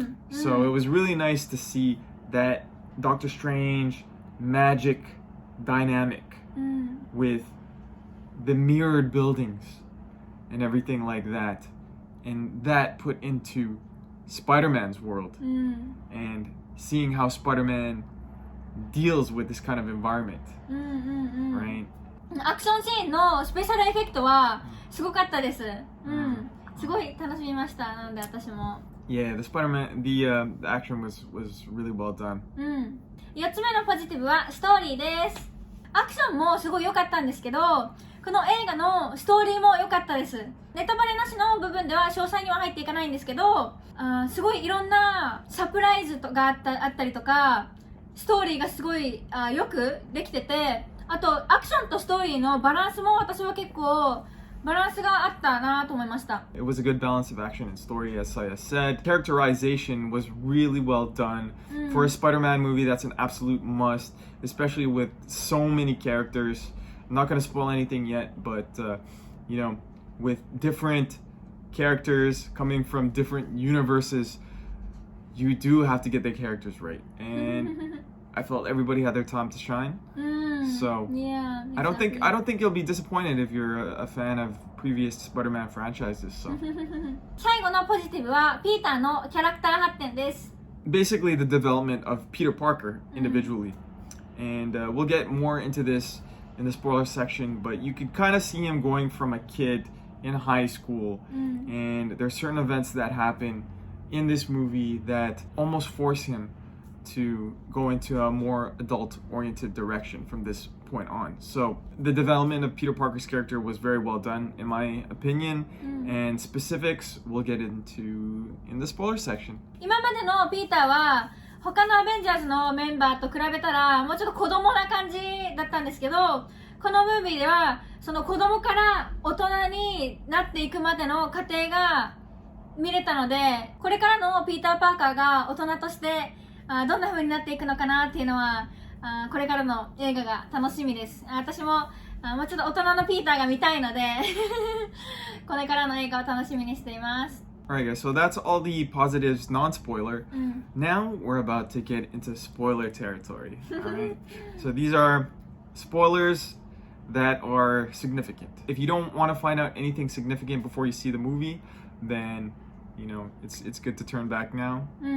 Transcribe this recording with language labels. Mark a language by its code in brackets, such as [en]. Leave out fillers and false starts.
[en] So it was really nice to see that Doctor Strange magic dynamic with the mirrored buildings and everything like that, and that put into Spider-Man's world, and seeing how Spider-Man deals with this kind of environment, right? [ja] アクションシーンのスペシャルエフェクトはすごかったです。すごい楽しみました。なので私も。 [en] Yeah, the Spider-Man, the action was really well done. [ja] 4つ目のポジティブはストーリーです。アクションもすごい良かったんですけど、この映画のストーリーも良かったです。ネタバレなしの部分では詳細には入っていかないんですけど、すごいいろんなサプライズがあったりとか、ストーリーがすごいよくできてて、あとアクションとストーリーのバランスも私は結構バランスがあったなと思いました。 [en] It was a good balance of action and story, as Saya said. Characterization was really well done. For a Spider-Man movie, that's an absolute must, especially with so many characters. I'm not going to spoil anything yet, but, with different characters coming from different universes, you do have to get the characters right. And I felt everybody had their time to shine. So yeah, exactly. I don't think you'll be disappointed if you're a fan of previous Spider-Man franchises. So [ja] 最後のポジティブはピーターのキャラクター発展です。 [en] basically the development of Peter Parker individually, and we'll get more into this in the spoiler section. But you could kind of see him going from a kid in high school, and there's certain events that happen in this movie that almost force him to go into a more adult-oriented direction from this point on. So the development of Peter Parker's character was very well done, in my opinion, and specifics we'll get into in the spoiler section. [ja] 今までのピーターは他のアベンジャーズのメンバーと比べたらもうちょっと子供な感じだったんですけど、このムービーではその子供から大人になっていくまでの過程が見れたので、これからのピーター・パーカーが大人としてどんな風になっていくのかなっていうのはこれからの映画が楽しみです。私ももうちょっと大人のピーターが見たいのでこれからの映画を楽しみにしています。 [en] Alright guys, so that's all the positives non-spoiler. Now we're about to get into spoiler territory. Alright? So these are spoilers that are significant. If you don't want to find out anything significant before you see the movie, then it's good to turn back now.